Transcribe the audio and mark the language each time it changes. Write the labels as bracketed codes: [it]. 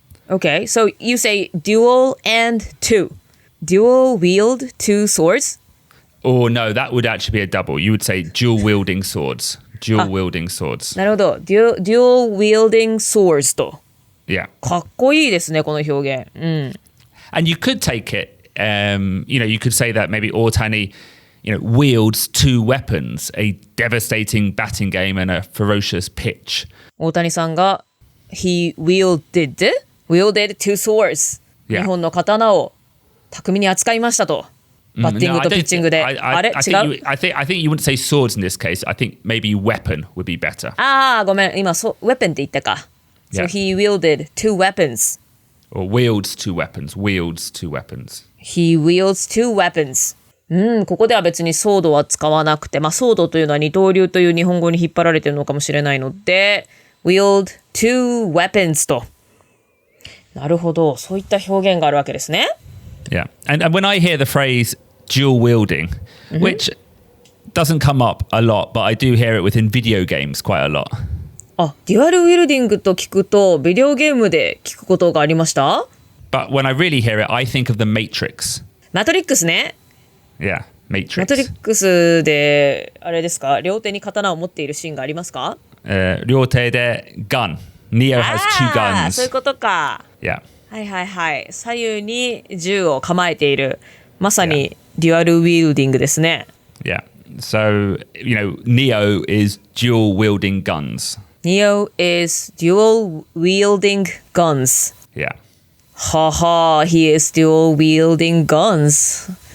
[en] Okay, so you say dual and two. Dual wield two swords? Or no, that would actually be a double. You would say dual wielding swords. Dual wielding swords. [ja] なるほど。 [en] dual wielding swords [ja] と。 [en] Yeah. [ja] かっこいいですね、この表現。 [en] And you could take it, you could say that maybe Otani, wields two weapons, a devastating batting game and a ferocious pitch. 大谷さんが he wielded two swords. [ja] 日本の刀を巧みに扱いましたと。バッティングとピッチングで。あれ違う [en] I think you wouldn't say swords in this case. I think maybe weapon would be better. [ja] ごめん。今、weapon って言ったか。 [en] So he wielded two weapons. Or wields two weapons. Wields two weapons. He wields two weapons. [ja] ここでは別にソードは使わなくて、ソードというのは二刀流という日本語に引っ張られているのかもしれないので、 [en] wield two weapons [ja] と。なるほど。そういった表現があるわけですね。 [en] Yeah. And when I hear the phrase dual wielding, which doesn't come up a lot, but I do hear it within video games quite a lot. [ja] デュアルウィルディングと聞くとビデオゲームで聞くことがありました？ [en] But when I really hear it, I think of the Matrix. [ja] マトリックスね。 [en] Yeah, Matrix. [ja] マトリックスであれですか？両手に刀を持っているシーンがありますか？両手で [en] gun. Neo has two guns. [ja] そういうことか。 [en] Yeah. [ja] はいはいはい。左右に銃を構えている。まさにデュアルウィルディングですね。 [en] Yeah. So, Neo is dual wielding guns. Neo is dual wielding guns. Yeah. He is dual wielding guns.